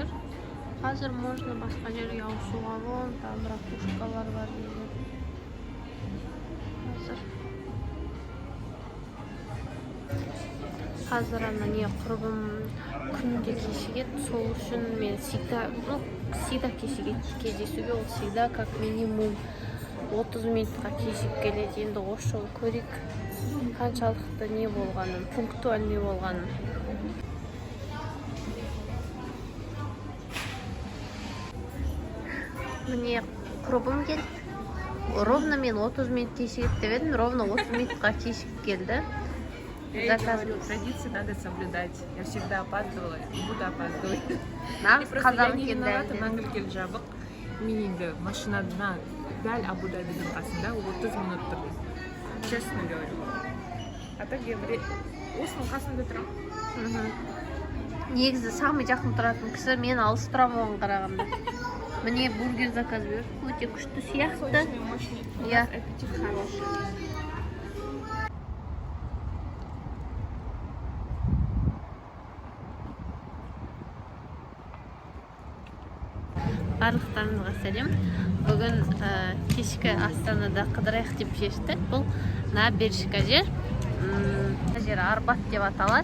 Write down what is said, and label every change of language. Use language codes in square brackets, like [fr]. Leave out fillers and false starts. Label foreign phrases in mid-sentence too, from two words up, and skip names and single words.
[kk] Қазір можно басқа жерге ауысуға. [ru] Вон там [kk] ракушкалар бар дейді. Қазір ана не құрбым күнде кешігеді. Сол үшін мен всегда кездесуге ол [ru] всегда как минимум [kk] 30 минутқа кешігіп келеді. Енді осы жолы көрейік қаншалықты не болғанын, пунктуальный болғанын. Міне құрбым келді. Ровно мен 30 минут кешігіп деп едім, ровно 30 минутқа кешігіп келді. [ru] Традиции надо соблюдать. Я всегда опаздывала и буду опаздывать. [kk] Нағыз қазақ екен мәңгілік жабық. Мен енді машинада дәл Абу-Дабидің қасында 30 минут тұрдым. [ru] Честно говорю. А так я [kk] осының қасында тұрамын. Негізі самый жақын тұратын кісі мен алыс тұрамын оған қарағанда. Міне бургер заказ бер. Өте күшті сияқты. [ru] Я аппетит хороший. [kk] Барлықтарыңызға сәлем. Бүгін кешкі Астанада қыдырайық деп шештік. Бұл набережка жер. Жер Арбат деп аталады.